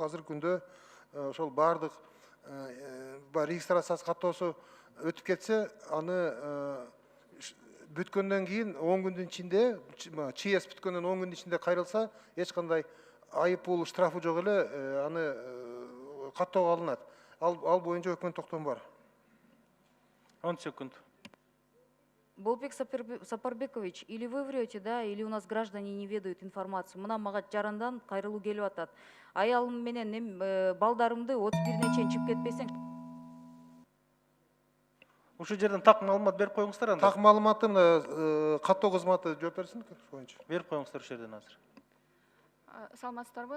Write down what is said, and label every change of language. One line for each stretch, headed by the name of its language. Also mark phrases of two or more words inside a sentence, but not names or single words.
Kyrgyz: Азыркы күндө ошол баардык регистрациясы каттоосу өтүп кетсе, аны бүткөндөн кийин 10 күндүн ичинде, ЧС бүткөндөн 10 күндүн ичинде кайрылса, эч кандай айып пул, штрафы жок эле, аны каттоого алынат. Ал боюнча өкмөт токтому бар. 10 секунд. Болотбек Сапарбекович,
Russian: или вы врете, да, или у нас граждане не ведают информацию.
Kyrgyz: Мына мага жарандан кайрылуу келип атат. Аялым менен балдарымды 31 чейин чыгып кетпесең. Ушул жерден так маалымат берип коюңуздар анда. Так маалыматты каттоо кызматы жооп берсин боюнча. Берип коюңуздар ушул жерден азыр. Саламатсыздарбы?